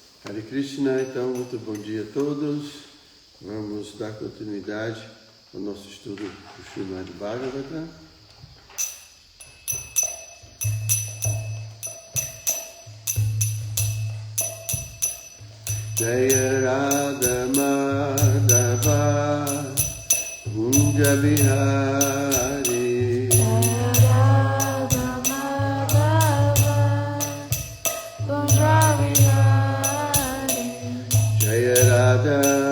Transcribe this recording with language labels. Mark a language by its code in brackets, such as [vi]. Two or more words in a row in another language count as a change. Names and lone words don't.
[sa] Hare Krishna, [pt] então, muito bom dia a todos. Vamos dar continuidade ao nosso estudo do Srimad Bhagavatam. [sa] Jaya Radha Madhava Kunja Bihari Jaya Radha